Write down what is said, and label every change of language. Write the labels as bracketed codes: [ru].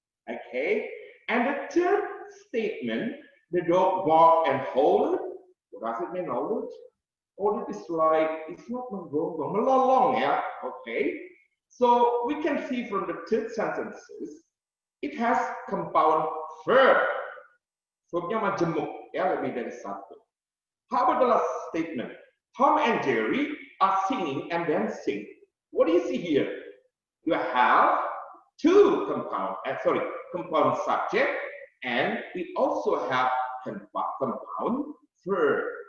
[en] Okay, and the third statement, the dog bark and hold. What does it mean, hold? Hold is like, it's not melolong, yeah? Okay. So we can see from the third sentences, it has compound verb. [id] Verbnya majemuk, ya, lebih dari satu. [en] How about the last statement? Tom and Jerry are singing and dancing. What do you see here? You have two compound subject, and we also have compound verb.